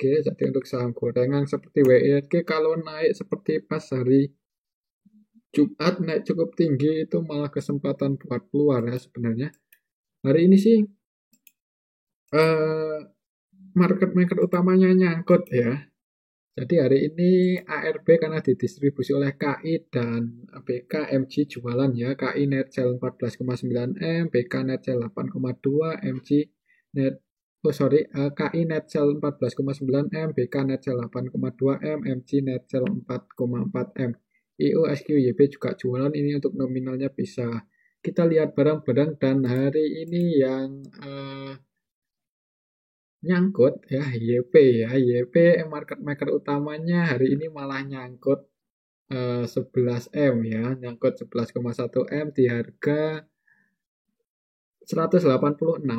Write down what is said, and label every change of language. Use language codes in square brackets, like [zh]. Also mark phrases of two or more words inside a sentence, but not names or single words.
[id] Jadi untuk saham gorengan seperti WIRG kalau naik seperti pas hari Jumat naik cukup tinggi itu malah kesempatan buat keluar ya sebenarnya. Hari ini sih eh, [en] market maker [id] utamanya nyangkut ya. Jadi hari ini ARB karena didistribusi oleh KI dan BK, MG jualan ya. KI [en] net sell [id] 14,9 M, BK [en] net sell [id] 8,2, MG net KI [en] net sell [id] 14,9 M, BK [en] net sell [id] 8,2 M, MG [en] net sell [id] 4,4 M. IUSQYB juga jualan, ini untuk nominalnya bisa kita lihat bareng-bareng. Dan hari ini yang nyangkut ya YP ya. YP [en] market maker [id] utamanya hari ini malah nyangkut 11 M ya, nyangkut 11,1 M di harga 186.